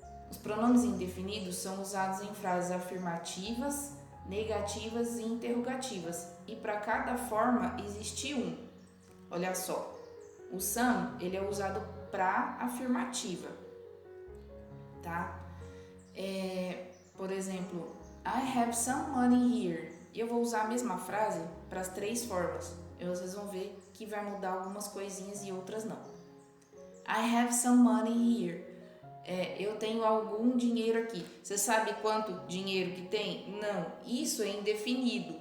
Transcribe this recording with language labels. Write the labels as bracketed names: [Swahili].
[Portuguese] Os pronomes indefinidos são usados em frases afirmativas, negativas e interrogativas, e para cada forma existe um. Olha só, o some ele é usado para afirmativa, tá? Por exemplo, [English] I have some money here. [Portuguese] Eu vou usar a mesma frase para as três formas. E vocês vão ver que vai mudar algumas coisinhas e outras não. [English] I have some money here. [Portuguese] Eu tenho algum dinheiro aqui. Você sabe quanto dinheiro que tem? Não, isso é indefinido.